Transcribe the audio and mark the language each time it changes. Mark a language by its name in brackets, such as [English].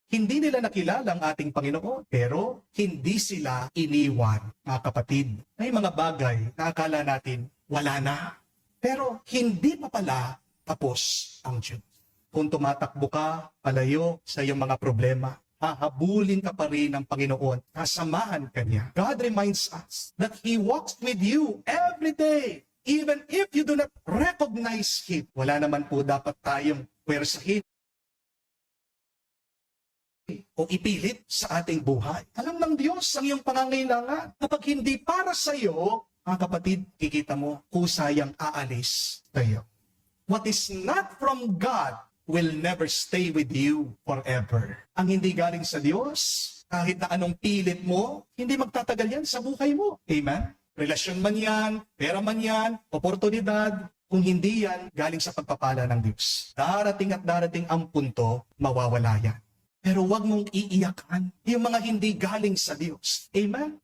[Filipino] Hindi nila nakilala ang ating Panginoon, pero hindi sila iniwan. Mga kapatid, may mga bagay na akala natin wala na. Pero hindi pa pala tapos ang Diyos. Kung tumatakbo ka palayo sa iyong mga problema, hahabulin ka pa rin ng Panginoon, kasamahan ka niya. [English] God reminds us that He walks with you every day, even if you do not recognize Him. [Filipino] Wala naman po dapat tayong pwersahin o ipilit sa ating buhay. Alam ng Diyos ang iyong pangangailangan. Kapag hindi para sa iyo, mga kapatid, kikita mo, kusayang aalis tayo. [English] What is not from God will never stay with you forever. [Filipino] Ang hindi galing sa Diyos, kahit na anong pilit mo, hindi magtatagal yan sa buhay mo. Amen? Relasyon man yan, pera man yan, oportunidad, kung hindi yan, galing sa pagpapala ng Diyos. Darating at darating ang punto, mawawala yan. Pero huwag mong iiyakan yung mga hindi galing sa Diyos. Amen?